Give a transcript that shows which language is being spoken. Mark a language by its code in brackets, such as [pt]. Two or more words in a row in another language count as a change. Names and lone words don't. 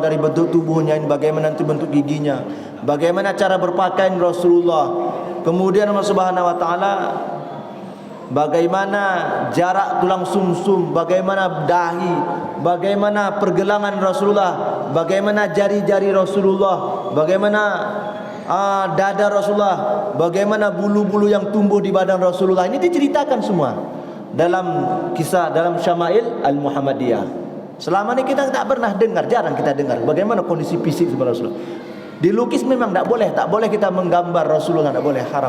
[id] dari bentuk tubuhnya ini, bagaimana nanti bentuk giginya, bagaimana cara berpakaian Rasulullah, kemudian Allah [ar] سبحانه وتعالى [id] bagaimana jarak tulang sumsum, bagaimana dahi, bagaimana pergelangan Rasulullah, bagaimana jari-jari Rasulullah, bagaimana dada Rasulullah, bagaimana bulu-bulu yang tumbuh di badan Rasulullah. Ini diceritakan semua dalam kisah, dalam Syama'il Al-Muhammadiyah. Selama ini kita tak pernah dengar, jarang kita dengar bagaimana kondisi fisik sebenarnya Rasulullah. Dilukis memang tak boleh kita menggambar Rasulullah, tak boleh, haram.